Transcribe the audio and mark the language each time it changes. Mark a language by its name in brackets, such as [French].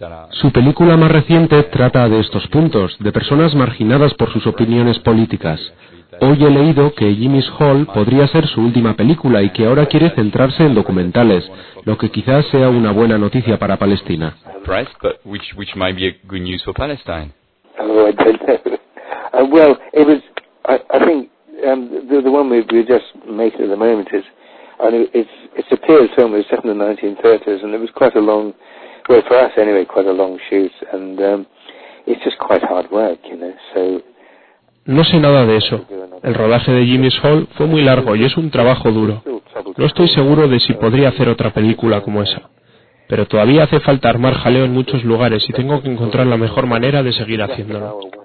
[Spanish] Su película más reciente trata de estos puntos, de personas marginadas por sus opiniones políticas. Hoy he leído que Jimmy's Hall podría ser su última película y que ahora quiere centrarse en documentales, lo que quizás sea una buena noticia para Palestina. [English] Which might be a good news for Palestine. Oh, I don't know. Well, it was. I think The one we just made at the moment is, and it's a period film. It was set in the 1930s, and it was quite a long, well, for us anyway, quite a long shoot, and it's just quite hard work, you know. So. [Spanish] No sé nada de eso. El rodaje de Jimmy's Hall fue muy largo y es un trabajo duro. No estoy seguro de si podría hacer otra película como esa. Pero todavía hace falta armar jaleo en muchos lugares y tengo que encontrar la mejor manera de seguir haciéndolo.